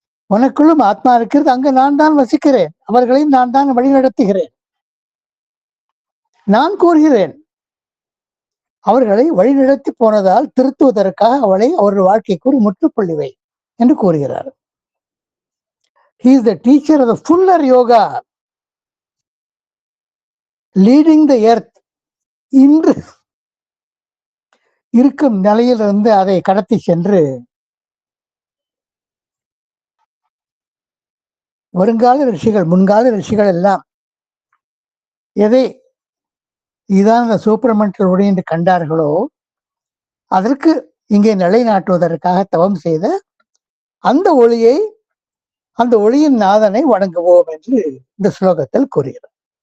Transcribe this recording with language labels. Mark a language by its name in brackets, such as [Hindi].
[Tamil] உனக்குள்ளும் ஆத்மா இருக்கிறது, அங்கு நான் தான் வசிக்கிறேன், அவர்களையும் நான் தான் வழிநடத்துகிறேன். நான் கூறுகிறேன், அவர்களை வழிநடத்தி போனதால் திருத்துவதற்காக அவளை அவர்கள் வாழ்க்கைக்கு ஒரு முற்றுப்புள்ளி வை என்று கூறுகிறார். [English] He is the teacher of the fuller yoga, leading the earth. [Tamil] இன்று இருக்கும் நிலையிலிருந்து அதை கடத்தி சென்று வருங்கால ரிஷிகள், முன்கால ரிஷிகள் எல்லாம் எதை இதான் இந்த சூப்பர்மென்டல் ஒளி என்று கண்டார்களோ அதற்கு இங்கே நிலைநாட்டுவதற்காக தவம் செய்த அந்த ஒளியை, அந்த ஒளியின் நாதனை வணங்குவோம் என்று இந்த ஸ்லோகத்தில் கூறுகிறார்.